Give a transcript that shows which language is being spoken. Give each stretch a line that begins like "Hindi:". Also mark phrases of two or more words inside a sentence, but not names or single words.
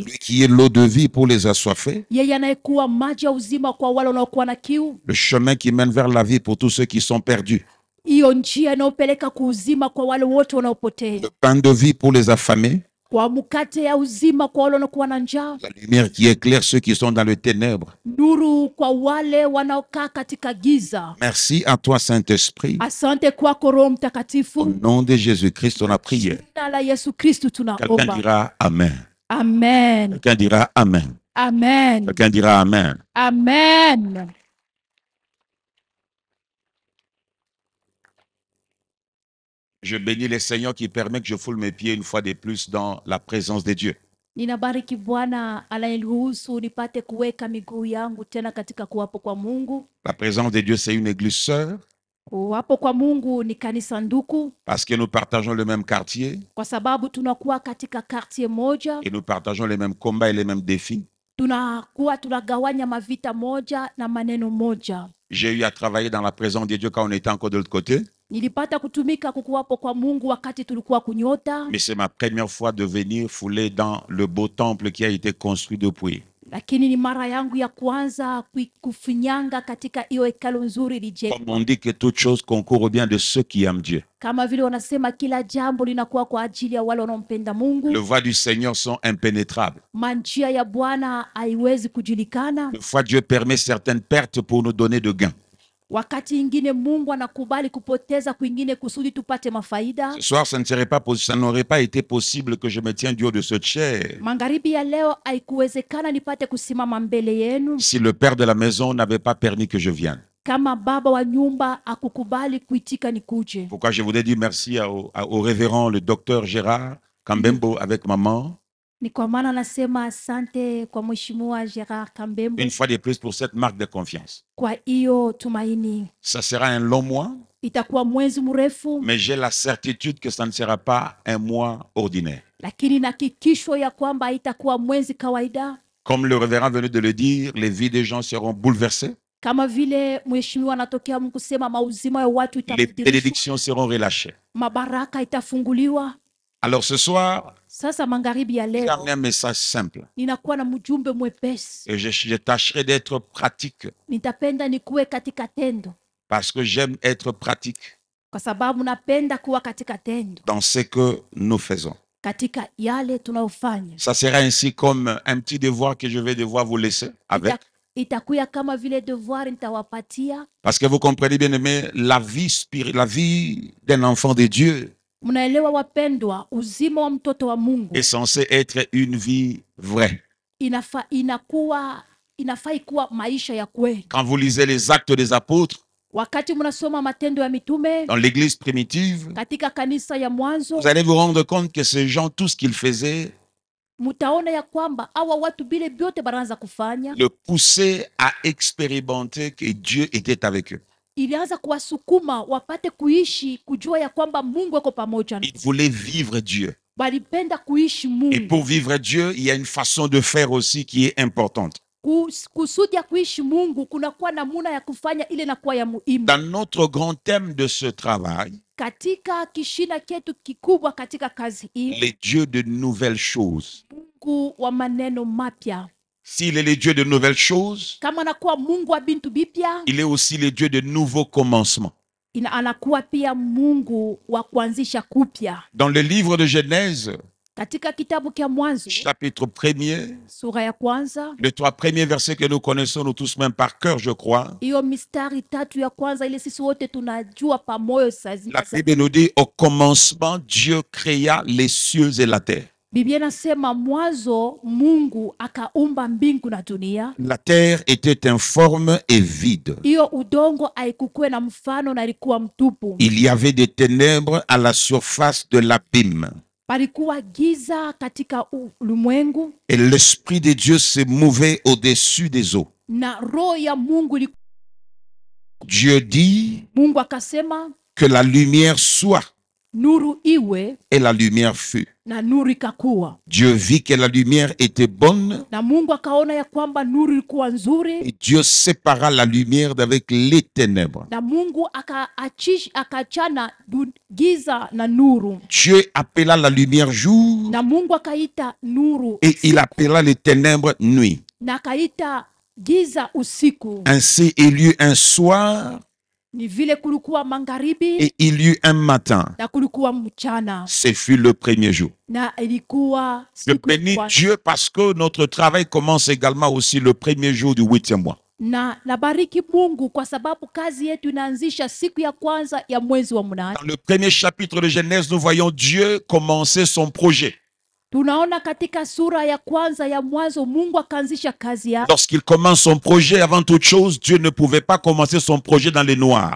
French: Lui qui est l'eau de vie pour les assoiffés,
Swahili: Yeye anayekuwa maji ya uzima kwa wale wanaokuwa na kiu,
French: le chemin qui mène vers la vie pour tous ceux qui sont perdus,
Swahili: hiyo njia inayopeleka kuuzima kwa wale wote wanaopotea,
French: le pain de vie pour les affamés,
Swahili: kwa mkate ya uzima kwa wale wanaokuwa na njaa,
French: la lumière qui éclaire ceux qui sont dans le ténèbre.
Swahili: nuru kwa wale wanaokaa katika giza.
French: Merci à toi, Saint-Esprit.
Swahili: Asante kwako Roho
French: Au
Swahili: Mtakatifu.
French: nom de Jésus-Christ, on a prié.
Swahili: Jina la Yesu Kristu
French: Quelqu'un
Swahili: tunaomba.
French: dira Amen. Amen. Quelqu'un dira Amen. Amen. Quelqu'un dira Amen. Amen. Je bénis le Seigneur qui permet que je foule mes pieds une fois de plus dans la présence de Dieu.
Swahili: Ninabariki Bwana anayeruhusu nipate kuweka miguu yangu tena katika kuwapo kwa Mungu.
French: La présence de Dieu, c'est une église sœur
Swahili: Kuwapo kwa Mungu ni kanisa nduku,
French: parce que nous partageons le même quartier
Swahili: kwa sababu tunakuwa katika quartier moja,
French: et nous partageons les mêmes combats et les mêmes défis.
Swahili: tunakuwa tunagawanya mavita moja na maneno moja.
French: J'ai eu à travailler dans la présence de Dieu quand on était encore de l'autre côté,
Swahili: Nilipata kutumika kukuwapo kwa Mungu wakati tulikuwa kunyota,
French: mais c'est ma première fois de venir fouler dans le beau temple qui a été construit depuis.
Swahili: lakini ni mara yangu ya kwanza kufinyanga katika hiyo hekalu nzuri lijengwa.
French: Comme on dit que toute chose concourt au bien de ceux qui aiment Dieu.
Swahili: Kama vile wanasema kila jambo linakuwa kwa ajili ya wale wanaompenda Mungu.
French: Les voies du Seigneur sont impénétrables.
Swahili: Manjia ya Bwana haiwezi kujulikana.
French: Des fois, Dieu permet certaines pertes pour nous donner de gains.
Swahili: Wakati ingine Mungu anakubali kupoteza kwingine kusudi tupate mafaida.
French: Ce soir, ça n'aurait pas été possible que je me tienne du haut de cette chair
Swahili: Magharibi ya leo haikuwezekana nipate kusimama mbele yenu
French: si le père de la maison n'avait pas permis que je vienne.
Swahili: kama baba wa nyumba akukubali kuitika nikuje.
French: Pourquoi je voudrais dire merci au révérend, le docteur Gérard Kambembo avec maman,
Swahili: Ni kwa maana nasema asante kwa Mheshimiwa Gerard Kambembo
French: une fois de plus pour cette marque de confiance.
Swahili: kwa hiyo tumaini.
French: Ça sera un long mois,
Swahili: Itakuwa mwezi mrefu,
French: mais j'ai la certitude que ça ne sera pas un mois ordinaire.
Swahili: lakini nahakikishwa ya kwamba haitakuwa mwezi kawaida.
French: Comme le révérend venait de le dire, les vies des gens seront bouleversées,
Swahili: Kama vile mheshimiwa anatokea kusema mauzima ya watu
French: les
Swahili: itafutirishwa,
French: bénédictions seront relâchées.
Swahili: mabaraka itafunguliwa.
French: Alors ce soir,
Swahili: Sasa magharibi ya
French: j'ai
Swahili: leo
French: amené un message simple
Swahili: ninakuwa na mjumbe mwepesi.
French: et je tâcherai d'être pratique
Swahili: Nitapenda nikuwe katika tendo,
French: parce que j'aime être pratique
Swahili: kwa sababu napenda kuwa katika tendo,
French: dans ce que nous faisons.
Swahili: katika yale tunayofanya.
French: Ça sera ainsi comme un petit devoir que je vais devoir vous laisser avec.
Swahili: Itakuya kama vile devoir nitawapatia.
French: Parce que vous comprenez bien aimé, la vie d'un enfant de Dieu
Swahili: Mnaelewa wapendwa, uzima wa mtoto wa Mungu
French: est censé être une vie vraie.
Swahili: inafai kuwa maisha ya kweli.
French: Quand vous lisez les actes des apôtres
Swahili: Wakati mnasoma matendo ya mitume
French: dans l'église primitive,
Swahili: katika kanisa ya mwanzo,
French: vous allez vous rendre compte que ces gens, tout ce qu'ils faisaient,
Swahili: mtaona ya kwamba hawa watu bile vyote banaanza kufanya
French: le pousser à expérimenter que Dieu était avec eux.
Swahili: ilianza kuwasukuma wapate kuishi kujua ya kwamba Mungu yuko pamoja nao.
French: Ils voulaient vivre Dieu.
Swahili: Walipenda kuishi
French: Et
Swahili: Mungu.
French: pour vivre Dieu, il y a une façon de faire aussi qui est importante.
Swahili: Kusudi ya kuishi Mungu kunakuwa namuna ya kufanya ile nakuwa ya muhimu.
French: Dans notre grand thème de ce travail,
Swahili: Katika kishina ketu kikubwa katika kazi hii,
French: les dieux de nouvelles choses.
Swahili: Mungu wa maneno mapya.
French: S'il est le Dieu de nouvelles choses,
Swahili: Kama anakuwa Mungu wa bintu bipya,
French: il est aussi le Dieu de nouveaux commencements.
Swahili: anakuwa pia Mungu wa kuanzisha kupya.
French: Dans le livre de Genèse,
Swahili: Katika kitabu kia Mwanzo
French: chapitre 1er,
Swahili: sura ya kwanza,
French: les 3 premiers versets que nous connaissons, nous tous même par cœur, je crois,
Swahili: hiyo mistari 3 ya kwanza ile sisi wote tunajua pamoja
French: la Bible nous dit, au commencement, Dieu créa les cieux et la terre.
Swahili: Biblia inasema mwanzo Mungu akaumba mbingu na dunia.
French: La terre était informe et vide.
Swahili: Hiyo udongo haikukuwa na mfano na ilikuwa mtupu.
French: Il y avait des ténèbres à la surface de l'abîme.
Swahili: Palikuwa giza katika ulimwengu
French: Et l'Esprit de Dieu se mouvait au-dessus des eaux.
Swahili: na roho ya Mungu
French: Dieu dit
Swahili: Mungu akasema
French: que la lumière soit,
Swahili: nuru iwe,
French: et la lumière fut.
Swahili: na nuru ikakuwa.
French: Dieu vit que la lumière était bonne,
Swahili: Na Mungu akaona ya kwamba nuru ilikuwa nzuri,
French: et Dieu sépara la lumière d'avec les ténèbres.
Swahili: na Mungu akachana giza na nuru.
French: Dieu appela la lumière jour,
Swahili: Na Mungu akaita nuru
French: et il appela les ténèbres nuit.
Swahili: na akaita giza usiku.
French: Ainsi il y eut un soir,
Swahili: Ni vile kulikuwa magharibi
French: et il y eut un matin.
Swahili: na kulikuwa mchana,
French: Ce fut le premier jour.
Swahili: na ilikuwa
French: Je
Swahili: siku ya
French: bénis
Swahili: kwanza.
French: Dieu parce que notre travail commence également aussi le premier jour du 8e mois.
Swahili: Na nabariki Mungu kwa sababu kazi yetu inaanzisha siku ya kwanza ya mwezi wa mnane.
French: Dans le premier chapitre de Genèse, nous voyons Dieu commencer son projet.
Swahili: Tunaona katika sura ya kwanza ya Mwanzo Mungu akaanzisha kazi yake.
French: Lorsqu'il commence son projet, avant toute chose, Dieu ne pouvait pas commencer son projet dans les noirs.